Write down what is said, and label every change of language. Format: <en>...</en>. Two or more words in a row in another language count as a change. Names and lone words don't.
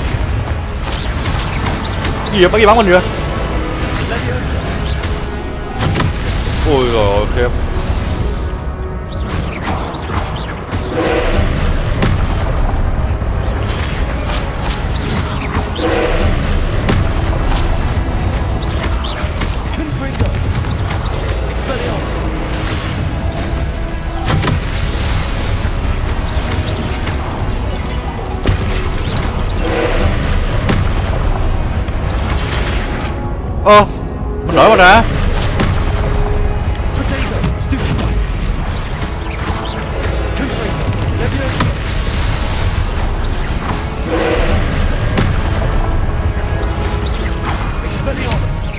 <vi>Gì vậy? Bắn gì bắn mình vậy? Ôi rồi khiếp. Confringo! Expelliarmus! Ơ, mình nổi mà ra. Potato! Stupefy! Confringo! Levioso! Expelliarmus!</vi>